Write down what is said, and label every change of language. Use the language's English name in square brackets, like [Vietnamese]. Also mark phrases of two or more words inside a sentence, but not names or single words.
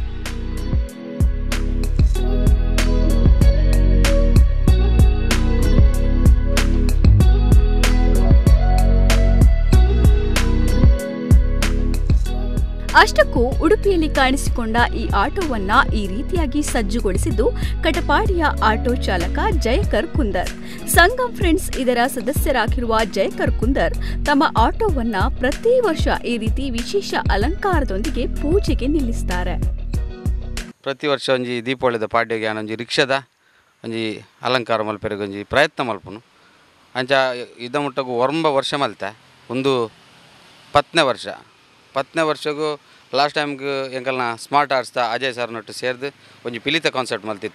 [Kannada] ಅಷ್ಟಕ್ಕೂ ಉಡುಪಿಯಲ್ಲಿ ಕಾಣಿಸಿಕೊಂಡ ಈ ಆಟೋವನ್ನ ಈ ರೀತಿಯಾಗಿ ಸಜ್ಜುಗೊಳಿಸಿದ್ದು ಕಟಪಾಡಿಯ ಆಟೋ ಚಾಲಕ ಜಯಕರ್ ಕುಂದರ್. ಸಂಗಮ್ ಫ್ರೆಂಡ್ಸ್ ಇದರ ಸದಸ್ಯರಾಗಿರುವ ಜಯಕರ್ ಕುಂದರ್ ತಮ್ಮ ಆಟೋವನ್ನ ಪ್ರತಿ ವರ್ಷ ಈ ರೀತಿ ವಿಶೇಷ ಅಲಂಕಾರದೊಂದಿಗೆ ಪೂಜೆಗೆ ನಿಲ್ಲಿಸುತ್ತಾರೆ. [Tulu] ಪ್ರತಿ ವರ್ಷ ಒಂಜಿ ದೀಪಾವಳಿದ ಪಾಡ್ಯಗೆ ಒಂಜಿ ರಿಕ್ಷಾದ ಒಂಜಿ ಅಲಂಕಾರ ಮಲ್ಪೆರೆಗೆ ಒಂಜಿ ಪ್ರಯತ್ನ ಮಲ್ಪನು ಅಂಚ ಇದ ಮುಟ್ಟಗೂ ಒರಂಬ ವರ್ಷ ಮಲ್ತೆ ಒಂದು 10ನೇ ವರ್ಷಗೂ [English] last timege [Tulu] ಎಂಕಲ್ನ ಸ್ಮಾರ್ಟ್ ಆರ್ಟ್ಸ್ದ ಅಜಯ್ ಸರ್ನೊಟ್ಟು ಸೇರಿದು ಒಂಜಿ ಪಿಲಿತ ಕಾನ್ಸೆಪ್ಟ್ ಮಲ್ತಿತ್ತ.